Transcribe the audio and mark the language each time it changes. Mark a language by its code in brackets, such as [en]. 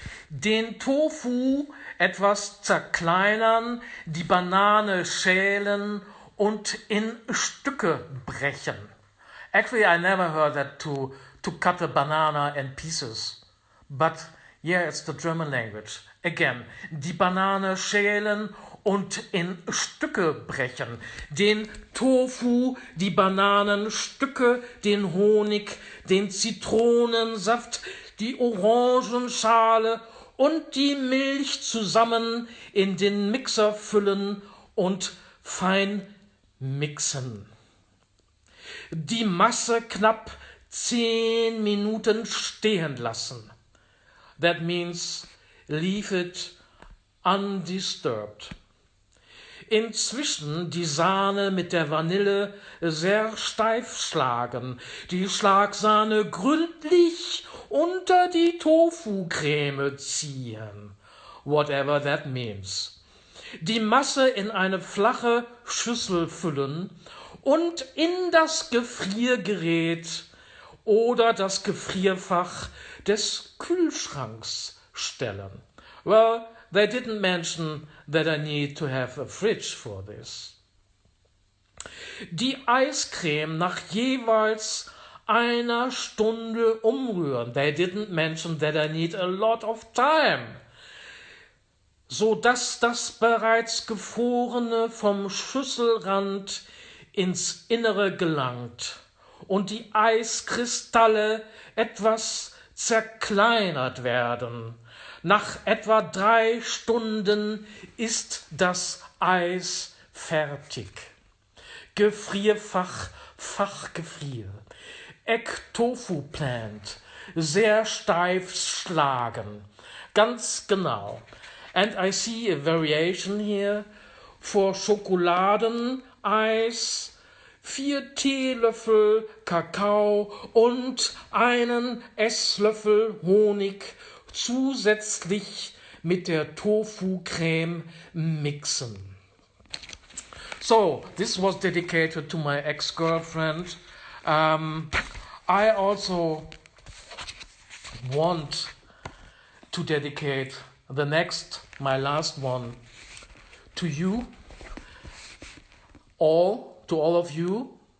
[de] Den Tofu etwas zerkleinern, die Banane schälen und in Stücke brechen. [en] Actually, I never heard that to cut a banana in pieces. But yeah, it's the German language. [de] Again, die Banane schälen und in Stücke brechen. Den Tofu, die Bananenstücke, den Honig, den Zitronensaft, die Orangenschale und die Milch zusammen in den Mixer füllen und fein mixen. Die Masse knapp 10 Minuten stehen lassen. [en] That means leave it undisturbed. [de] Inzwischen die Sahne mit der Vanille sehr steif schlagen, die Schlagsahne gründlich unter die Tofu-Creme ziehen. [en] Whatever that means. [de] Die Masse in eine flache Schüssel füllen und in das Gefriergerät oder das Gefrierfach des Kühlschranks stellen. [en] Well, they didn't mention that I need to have a fridge for this. [de] Die Eiscreme nach jeweils einer Stunde umrühren. [en] They didn't mention that I need a lot of time. [de] So dass das bereits Gefrorene vom Schüsselrand ins Innere gelangt und die Eiskristalle etwas zerkleinert werden. Nach etwa 3 Stunden ist das Eis fertig. Gefrierfach, Fachgefrier. Egg-Tofu-Plant. Sehr steif schlagen. Ganz genau. [en] And I see a variation here for [de] Schokoladeneis, 4 Teelöffel Kakao und einen Esslöffel Honig zusätzlich mit der Tofu-Creme mixen. [en] So, this was dedicated to my ex-girlfriend. I also want to dedicate the next, my last one, to you, to all of you.